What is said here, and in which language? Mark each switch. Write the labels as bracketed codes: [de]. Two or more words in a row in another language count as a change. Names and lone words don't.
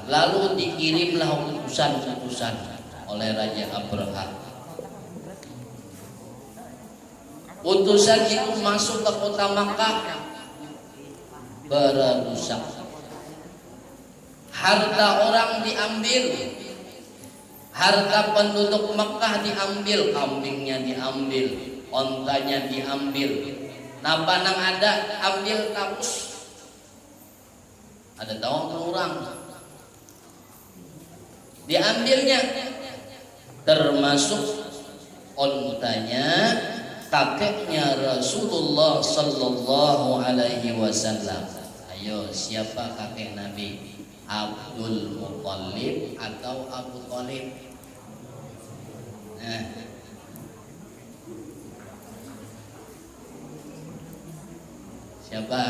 [id] Lalu dikirimlah utusan-utusan oleh Raja Abraha. Utusan itu masuk ke kota Makkah, berusak. Harta orang diambil, harta penduduk Makkah diambil, kambingnya diambil, ontanya diambil. [bjn] Napa nang ada ambil tapus. [id] Ada tahu orang diambilnya, termasuk ontanya kakeknya Rasulullah [ar] صلى الله عليه وسلم. [id] Ayo, siapa kakek Nabi? Abdul Muttalib atau Abu Thalib? Siapa?